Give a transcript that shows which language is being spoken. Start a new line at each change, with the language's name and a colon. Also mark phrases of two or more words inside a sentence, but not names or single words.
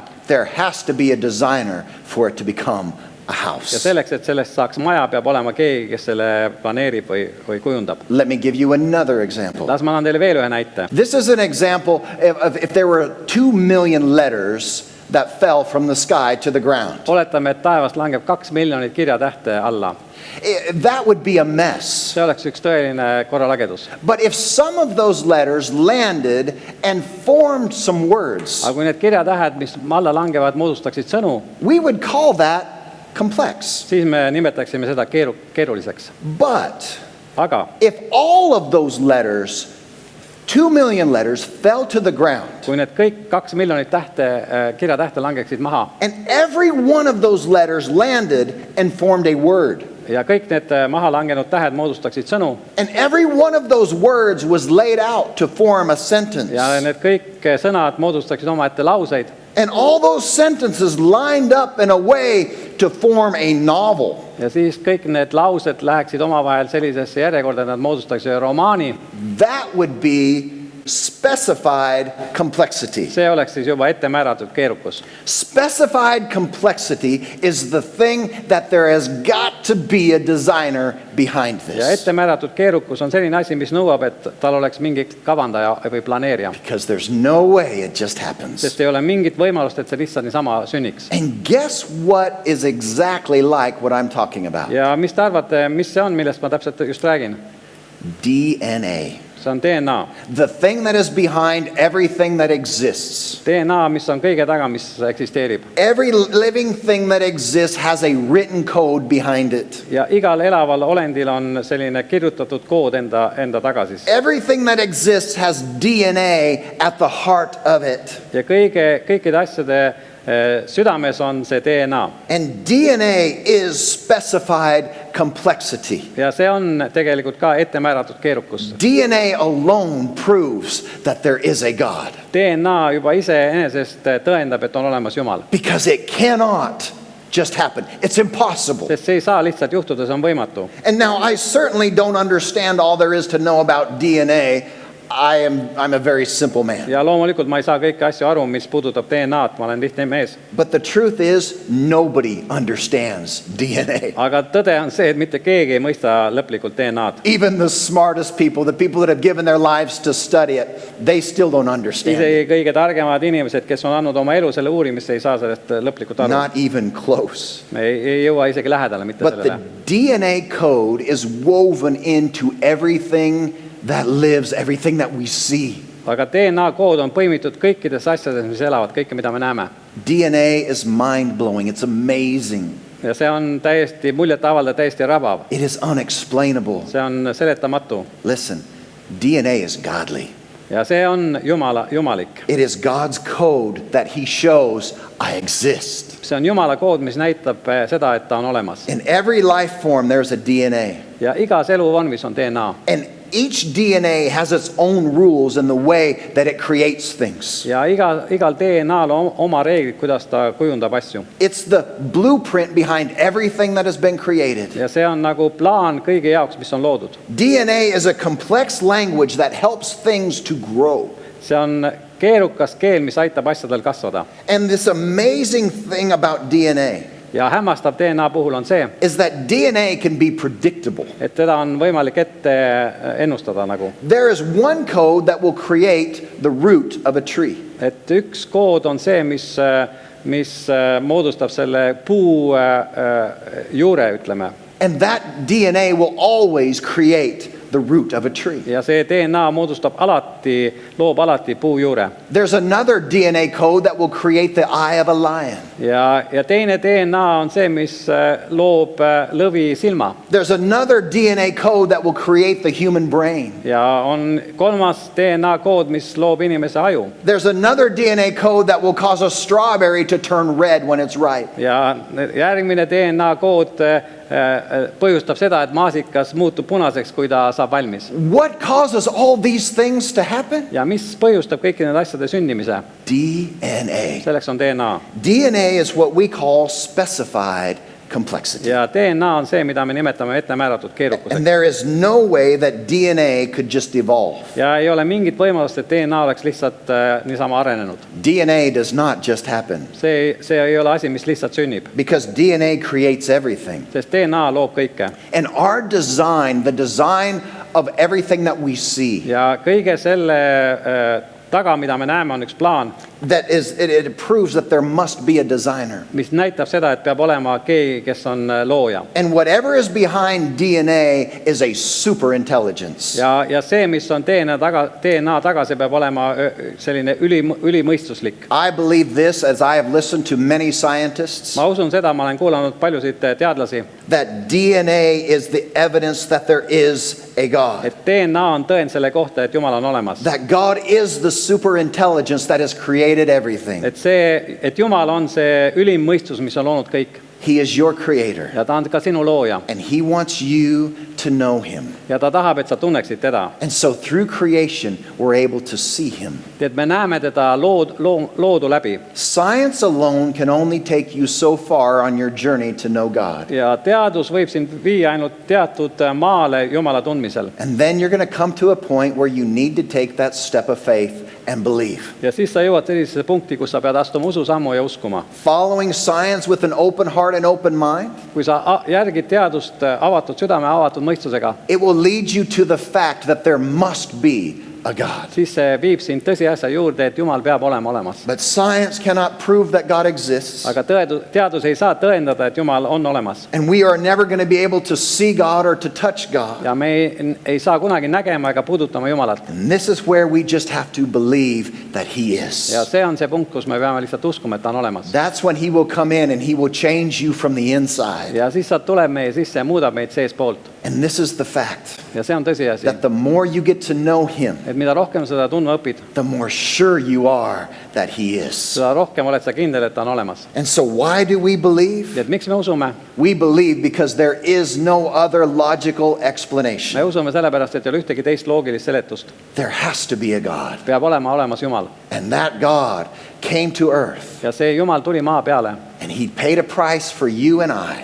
English: There has to be a designer for it to become a
Estonian: Ja
English: house.
Estonian: selleks, et sellest saaks maja, peab olema keegi, kes selle planeerib või kujundab.
English: Let me give you another example.
Estonian: Las ma annan teile veel ühe näite.
English: This is an example of if there were 2 million letters that fell from the sky to the ground.
Estonian: Oletame, et taevast langeb 2 miljonit kirjatähte alla.
English: That would be a mess.
Estonian: See oleks üks tõeline korralagedus.
English: But if some of those letters landed and formed some words,
Estonian: Aga kui need kirjatähed, mis alla langevad, moodustaksid sõnu,
English: we would call that complex.
Estonian: siis me nimetaksime seda keeruliseks.
English: But
Estonian: Aga
English: if all of those letters, 2 million letters, fell to the ground,
Estonian: kui need kõik 2 miljonit kirjatähte langeksid maha
English: and every one of those letters landed and formed a word,
Estonian: ja kõik need maha langenud tähed moodustaksid sõnu
English: and every one of those words was laid out to form a sentence,
Estonian: ja need kõik sõnad moodustaksid omaette lauseid
English: and all those sentences lined up in a way to form a novel,
Estonian: ja siis kõik need laused läheksid omavahel sellisesse järjekorda, et nad moodustaksid romaani,
English: that would be specified complexity.
Estonian: see oleks siis juba ette määratud keerukus.
English: Specified complexity is the thing that there has got to be a designer behind
Estonian: Ja
English: this.
Estonian: ette määratud keerukus on selline asi, mis nõuab, et tal oleks mingi kavandaja või planeerija.
English: Because there's no way it just happens.
Estonian: Sest ei ole mingit võimalust, et see lihtsalt niisama sünniks.
English: And guess what is exactly like what I'm talking about?
Estonian: Ja mis te arvate, mis see on, millest ma täpselt just räägin?
English: DNA.
Estonian: See on DNA.
English: The thing that is behind everything that exists.
Estonian: DNA, mis on kõige taga, mis eksisteerib.
English: Every living thing that exists has a written code behind it.
Estonian: Ja igal elaval olendil on selline kirjutatud kood enda taga siis.
English: Everything that exists has DNA at the heart of it.
Estonian: Ja kõikide asjade südames on see DNA.
English: And DNA is specified complexity.
Estonian: Ja see on tegelikult ka ette määratud keerukus.
English: DNA alone proves that there is a God.
Estonian: DNA juba iseenesest tõendab, et on olemas Jumal.
English: Because it cannot just happen. It's impossible.
Estonian: Sest see ei saa lihtsalt juhtuda, see on võimatu.
English: And now I certainly don't understand all there is to know about DNA. I'm a very simple man.
Estonian: Ja loomulikult ma ei saa kõiki asju aru, mis puudutab DNA-d, ma olen lihtne mees.
English: But the truth is, nobody understands DNA.
Estonian: Aga tõde on see, et mitte keegi ei mõista lõplikult DNA-d.
English: Even the smartest people, the people that have given their lives to study it, they still don't understand
Estonian: Isegi
English: it.
Estonian: kõige targemad inimesed, kes on andnud oma elu selle uurimisse, ei saa sellest lõplikult aru.
English: Not even close.
Estonian: Me ei jõua isegi lähedale mitte
English: But the
Estonian: sellele.
English: DNA code is woven into everything that lives, everything that we see.
Estonian: Aga DNA kood on põimitud kõikides asjades, mis elavad, kõike, mida me näeme.
English: DNA is mind-blowing. It's amazing.
Estonian: Ja see on täiesti muljetavaldav, täiesti rabav.
English: It is unexplainable.
Estonian: See on seletamatu.
English: Listen, DNA is godly.
Estonian: Ja see on jumalik.
English: It is God's code that he shows I exist.
Estonian: See on Jumala kood, mis näitab seda, et ta on olemas.
English: In every life form, there's a DNA.
Estonian: Ja igas eluvormis on DNA.
English: And each DNA has its own rules in the way that it creates things.
Estonian: Ja igal DNA-l on oma reeglid, kuidas ta kujundab asju.
English: It's the blueprint behind everything that has been created.
Estonian: Ja see on nagu plaan kõige jaoks, mis on loodud.
English: DNA is a complex language that helps things to grow.
Estonian: See on keerukas keel, mis aitab asjadel kasvada.
English: And this amazing thing about DNA
Estonian: Ja hämmastav DNA puhul on see,
English: is that DNA can be predictable.
Estonian: et teda on võimalik ette ennustada nagu.
English: There is one code that will create the root of a tree.
Estonian: Et üks kood on see, mis moodustab selle puu juure, ütleme.
English: And that DNA will always create the root of a tree.
Estonian: Ja see DNA loob alati puu juure.
English: There's another DNA code that will create the eye of a lion.
Estonian: Ja teine DNA on see, mis loob lõvi silma.
English: There's another DNA code that will create the human brain.
Estonian: Ja on kolmas DNA kood, mis loob inimese aju.
English: There's another DNA code that will cause a strawberry to turn red when it's ripe.
Estonian: Ja järgmine DNA kood põhjustab seda, et maasikas muutub punaseks, kui ta saab valmis.
English: What causes all these things to happen?
Estonian: Ja mis põhjustab kõiki need asjade sündimise?
English: DNA.
Estonian: Selleks on DNA.
English: DNA is what we call specified complexity.
Estonian: Ja DNA on see, mida me nimetame ette määratud keerukuseks.
English: And there is no way that DNA could just evolve.
Estonian: Ja ei ole mingit võimalust, et DNA oleks lihtsalt niisama arenenud.
English: DNA does not just happen.
Estonian: See ei ole asi, mis lihtsalt sünnib.
English: Because DNA creates everything.
Estonian: Sest DNA loob kõike.
English: And our design, the design of everything that we see,
Estonian: Ja kõige selle taga, mida me näeme, on üks plaan,
English: that is, it proves that there must be a designer.
Estonian: mis näitab seda, et peab olema keegi, kes on looja.
English: And whatever is behind DNA is a super intelligence.
Estonian: Ja see, mis on DNA taga, see peab olema selline ülimõistuslik.
English: I believe this as I have listened to many scientists,
Estonian: Ma usun seda, ma olen kuulanud paljusid teadlasi,
English: that DNA is the evidence that there is a God.
Estonian: et DNA on tõend selle kohta, et Jumal on olemas.
English: That God is the super intelligence that has created everything.
Estonian: Et Jumal on see ülim mõistus, mis on loonud kõik.
English: He is your creator.
Estonian: Ja ta on ka sinu looja.
English: And he wants you to know him.
Estonian: Ja ta tahab, et sa tunneksid teda.
English: And so through creation, we're able to see him.
Estonian: Et me näeme teda loodu läbi.
English: Science alone can only take you so far on your journey to know God.
Estonian: Ja teadus võib sind viia ainult teatud maale Jumala tundmisel.
English: And then you're going to come to a point where you need to take that step of faith and believe.
Estonian: Ja siis sa jõuad sellisesse punkti, kus sa pead astuma ususammu ja uskuma.
English: Following science with an open heart and open mind,
Estonian: Kui sa järgid teadust avatud südame, avatud mõistusega,
English: it will lead you to the fact that there must be a God.
Estonian: siis see viib sind tõsiasja juurde, et Jumal peab olema olemas.
English: But science cannot prove that God exists.
Estonian: Aga teadus ei saa tõendada, et Jumal on olemas.
English: And we are never going to be able to see God or to touch God.
Estonian: Ja me ei saa kunagi nägema ega puudutama Jumalat.
English: And this is where we just have to believe that He is.
Estonian: Ja see on see punkt, kus me peame lihtsalt uskuma, et ta on olemas.
English: That's when He will come in and He will change you from the inside.
Estonian: Ja siis ta tuleb meie sisse ja muudab meid seespoolt.
English: And this is the fact,
Estonian: Ja see on tõsiasi,
English: that the more you get to know Him,
Estonian: et mida rohkem seda tundma õpid,
English: the more sure you are that He is.
Estonian: seda rohkem oled sa kindel, et ta on olemas.
English: And so why do we believe?
Estonian: Et miks me usume?
English: We believe because there is no other logical
Estonian: Me
English: explanation.
Estonian: usume sellepärast, et ei ole ühtegi teist loogilist seletust.
English: There has to be a God.
Estonian: Peab olema olemas Jumal.
English: And that God came to earth
Estonian: Ja see Jumal tuli maa peale
English: and He paid a price for you and I,